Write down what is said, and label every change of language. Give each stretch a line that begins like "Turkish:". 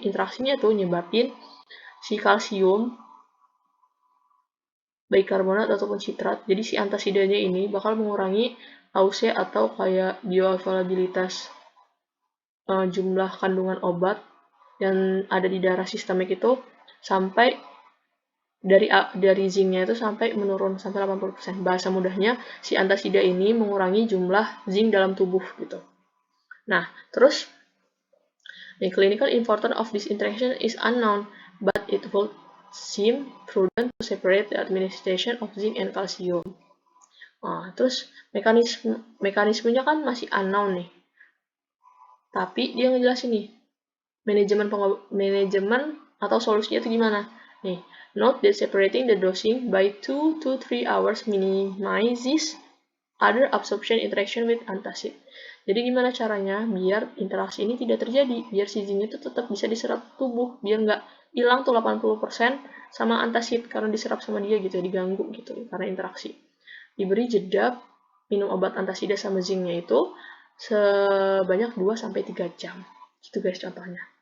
Indonesian: Interaksinya tuh nyebabin si kalsium, baik karbonat ataupun citrat, jadi si antasidanya ini bakal mengurangi AUC atau kayak bioavailabilitas jumlah kandungan obat yang ada di darah sistemik itu sampai dari zinc-nya itu sampai menurun sampai 80%. Bahasa mudahnya, si antasida ini mengurangi jumlah zinc dalam tubuh gitu. Nah, terus
English: the clinical importance of this interaction is unknown, but it would seem prudent to separate the administration of zinc and calcium.
Indonesian: Nah, terus mekanismenya kan masih unknown nih. Tapi dia ngejelasin nih, manajemen atau solusinya itu gimana?
English: Nih, note that separating the dosing by 2 to 3 hours minimizes other absorption interaction with antacid.
Indonesian: Jadi gimana caranya biar interaksi ini tidak terjadi, biar si zinc itu tetap bisa diserap tubuh, biar nggak hilang tuh 80% sama antacid karena diserap sama dia gitu, diganggu gitu karena interaksi. Diberi jeda minum obat antasida sama zinc-nya itu sebanyak 2-3 jam Gitu guys contohnya.